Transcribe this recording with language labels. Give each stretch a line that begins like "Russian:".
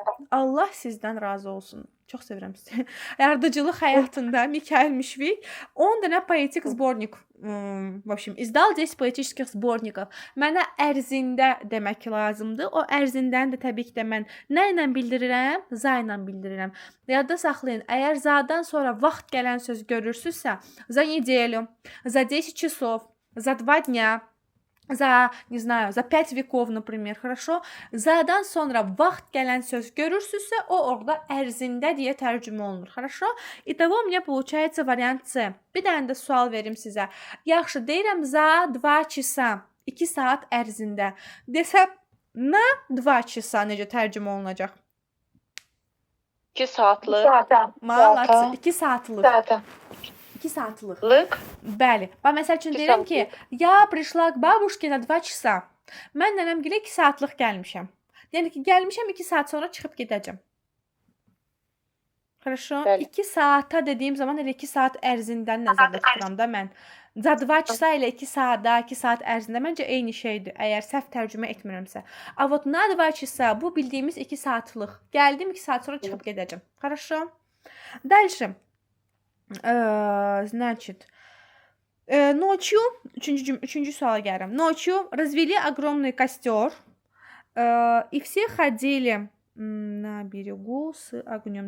Azerbaijani: Allah sizdən razı olsun. Çox sevirəm sizi. Yaradıcılıq həyatında Mikail Mishvik 10 dənə poetik sbornik
Russian: в общем, издал 10 poetik sbornikov.
Azerbaijani: Mənə ərzində demək lazımdır. O ərzindəni də təbii ki də mən nə ilə bildirirəm? Za ilə bildirirəm. Yadda saxlayın. Əgər zadan sonra vaxt gələn söz görürsünüzsə,
Russian: за неделю, за 10 часов, за 2 дня, за, не знаю, за 5 веков, например, хорошо?
Azerbaijani: Zadan sonra vaxt gələn söz görürsünüzsə, o orada ərzində deyə tərcümə olunur, хорошо?
Russian: Итого у меня получается вариант C.
Azerbaijani: Bir dənə də sual verim sizə. Yaxşı, deyirəm za 2 часа, 2 saat ərzində. Desəm, na 2 часа necə tərcümə olunacaq? 2 saatlıq. Молодцы, 2 saatlıq. 2 saatlıq. Bəli. Bax, məsəl üçün deyirəm ki,
Russian: ya prишла к бабушке на 2 часа.
Azerbaijani: Mən nənəmgilə 2 saatlıq gəlmişəm. Yəni ki, gəlmişəm 2 saat sonra çıxıb gedəcəm.
Russian: Хорошо?
Azerbaijani: 2 saata dediyim zaman elə 2 saat ərzindən nəzərdə tuturam da mən. За 2 часа ilə 2 saatda, 2 saat ərzində məncə eyni şeydir, əgər səhv tərcümə etmirəmsə.
Russian: A вот на 2 часа
Azerbaijani: bu bildiyimiz 2 saatlıq. Gəldim 2 saat sonra çıxıb gedəcəm.
Russian: Хорошо? Дальше. Значит,
Azerbaijani: Ночью, üçüncü suala gəlirəm.
Russian: Ночью развели огромный костер, и все ходили на берегу с огнем.